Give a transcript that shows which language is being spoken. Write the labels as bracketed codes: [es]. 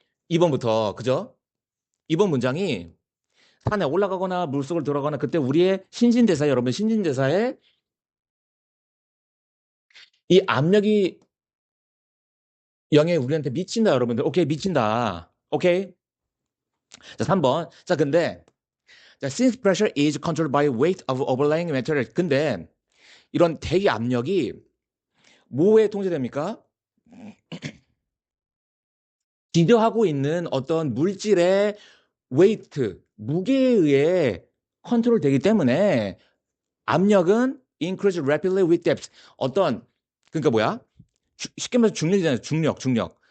[ko] 2번부터, 그죠? 이번 문장이 산에 올라가거나 물속을 들어가거나 그때 우리의 신진대사, 여러분, 신진대사에 이 압력이 영향이 우리한테 미친다, 여러분들. 오케이, 미친다. 오케이? 자, 3번. 자, 근데, 자, [en] since pressure is controlled by weight of overlying material. [ko] 근데, 이런 대기 압력이 뭐에 통제됩니까? 기저하고 있는 어떤 물질의 웨이트, 무게에 의해 컨트롤 되기 때문에 압력은 [en] increase rapidly with depth. [ko] 그러니까 뭐야? 쉽게 말해서 중력이잖아요. 중력.